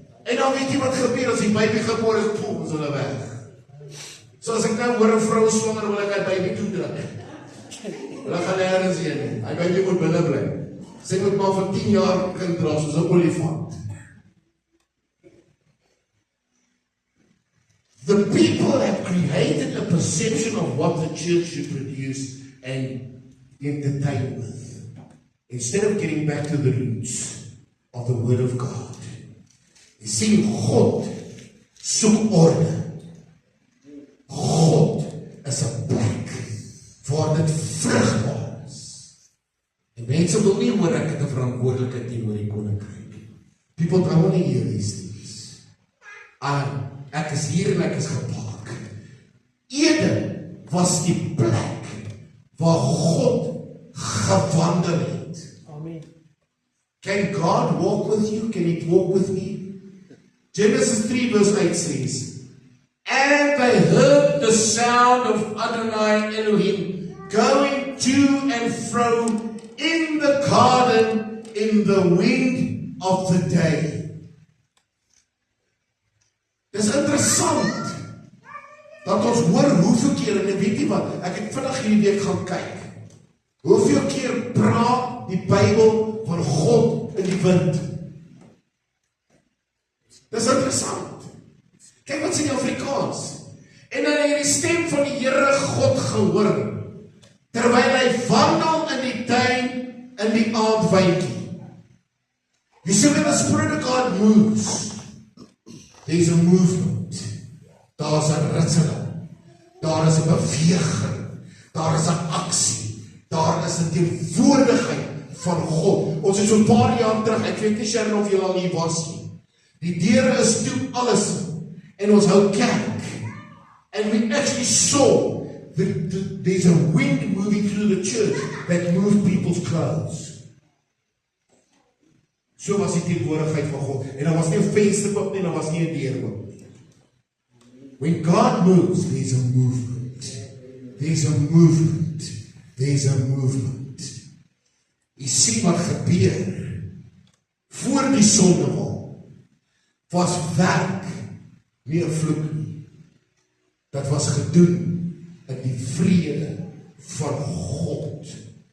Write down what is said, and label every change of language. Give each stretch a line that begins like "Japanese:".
Afrikaans: En dan weet jy wat gebeur as die baby gebore is, poem, is hulle weg. So as ek nou hoor 'n vrou swanger, wil ek haar baby toe druk. Hulle gaan nêrens heen nie. Hy baby moet binne bly. Sy moet maar vir 10 jaar kind dra soos 'n olifant.
English: The people have created a perception of what the church should produce and entertain with. Instead of getting back to the roots of the Word of God. You see,
Afrikaans: God soek orde. God is 'n plek waar dit vrugbaar is. En mense wil nie hoor ek het 'n verantwoordelikheid teenoor die koninkryk.
English: People don't want to hear these things.
Afrikaans: Ek is hier en ek is gepak. Eden was die plek waar God gewandel het. Amen.
English: Can God walk with you? Can He walk with me? Genesis 3 verse 8 says, and they heard the sound of Adonai Elohim going to and fro in the garden in the wind of the day.
Afrikaans: Dis interessant dat ons hoor hoeveel keer, en weet jy wat, ek het vandag hierdie week gaan kyk, hoeveel keer praat die Bybel van God in die wind. Dis interessant. Kyk wat sê die Afrikaans. En dan het die stem van die Here God gehoor, terwyl hy wandel in die tuin in die aandwyntjie.
English: You see, when the Spirit of God moves, there's a movement.
Afrikaans: Daar's 'n ritseling. Daar is 'n beweging. Daar is 'n aksie. Daar is 'n teenwoordigheid van God. Ons is so 'n paar jaar terug, ek weet nie Sharon of julle al hier was nie. Die deure is toe, alles, en ons hou kerk.
English: And we actually saw there's a wind moving through the church that moved people's clothes.
Afrikaans: So was die teenwoordigheid van God. En daar was nie 'n venster oop nie, daar was nie 'n deur oop nie.
English: When God moves, there's a movement. There's a movement. There's a movement.
Afrikaans: Jy sien wat gebeur voor die sondeval was werk nie 'n vloek nie. Dit was gedoen in die vrede van God.